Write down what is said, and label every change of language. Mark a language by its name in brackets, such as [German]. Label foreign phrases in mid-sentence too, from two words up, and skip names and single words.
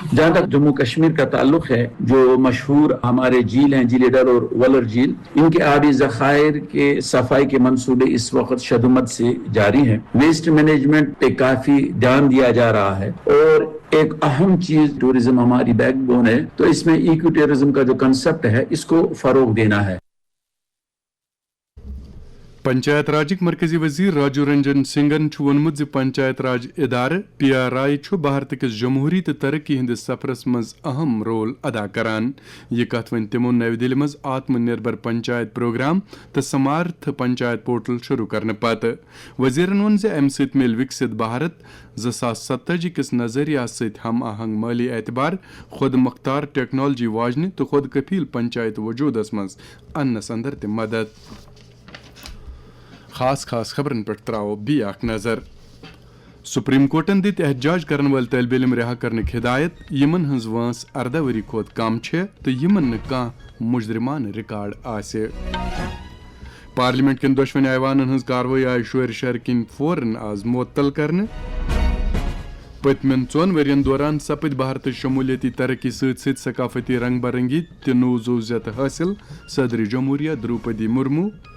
[Urdu] جہاں تک جموں کشمیر کا تعلق ہے جو مشہور ہمارے جھیل ہیں جھیل ڈل اور ولر جھیل ان کے آبی ذخائر کے صفائی کے منصوبے اس وقت شدت سے جاری ہیں. [English] waste management [Urdu] پہ کافی دھیان دیا جا رہا ہے اور ایک اہم چیز ٹورزم ہماری بیک بون ہے تو اس میں [English] eco tourism [Urdu] کا جو کنسپٹ ہے اس کو فروغ دینا ہے. [Kashmiri] پنچایت راجک مرکزی وزیر راجو رنجن سنگھن وونمت پنچایت راج ادارہ پی آر آئی بھارت کس جمہوری تو ترقی ہندس سفرس مز اہم رول ادا کران. یہ کت ون تمو نو دہلی مز آتم نربر پنچایت پروگرام تو سمارتھ پنچایت پورٹل شروع کرنے پتہ. وزیرن وون ام ست مل وکست بھارت 2047 کس نظریہ ست ہم آہنگ مالی اعتبار خود مختار ٹیکنالوجی واجنہ تو خود کفیل پنچایت وجودس مز انس اندر تہ مدد. خاص خبرن پہ تراو بی اخ نظر. سپریم کورٹن دت احتجاج کرن ول طالب علم رہا کرنک ہدایت یمن ہنز وانس 18 وری کھوت کم چھ تو یمن کان مجرمان ریکارڈ آسے. پارلیمنٹ کن دشوین ایوانن ہنز کاروائی آئی شور شہر کن فوراً آز معطل کرنے. پتمن 4 ورین دوران سپد بھارت شمولیتی ترقی ست ثقافتی رنگ برنگی تہ نو زوزیت حاصل صدر جمہوریہ دروپدی مرمو.